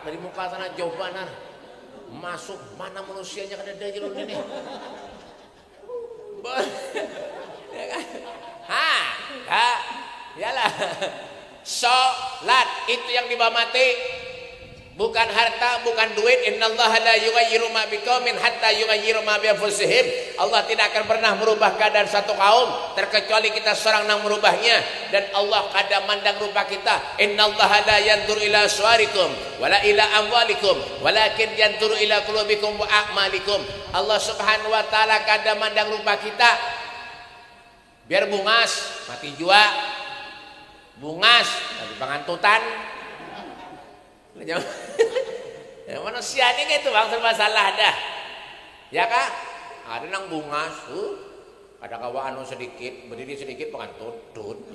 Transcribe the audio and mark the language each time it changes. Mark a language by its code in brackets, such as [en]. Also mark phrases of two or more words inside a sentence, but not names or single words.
[bjn] Dari muka sana jauh banar. Masuk mana manusianya kada ada jalur ini. Yalah. Salat itu yang dibawa mati. Bukan harta, bukan duit. [ar] إن الله لا يغير ما بقوم حتى يغيروا ما بأنفسهم. [id] Allah tidak akan pernah merubah keadaan satu kaum terkecuali kita seorang yang merubahnya. [bjn] Dan Allah kadang mandang rupa kita. [ar] إن الله لا ينظر إلى صوركم ولا إلى أموالكم ولكن ينظر إلى قلوبكم وأعمالكم. [bjn] Allah [ar] سبحانه وتعالى [bjn] kadang mandang rupa kita. Biar bungas, mati jua. Bungas, tapi pangantutan. Ya, manusia ini gitu bang, serba salah dah. Ya kak, ada nang bungas, ada kawan sedikit, berdiri sedikit pengantut, ya.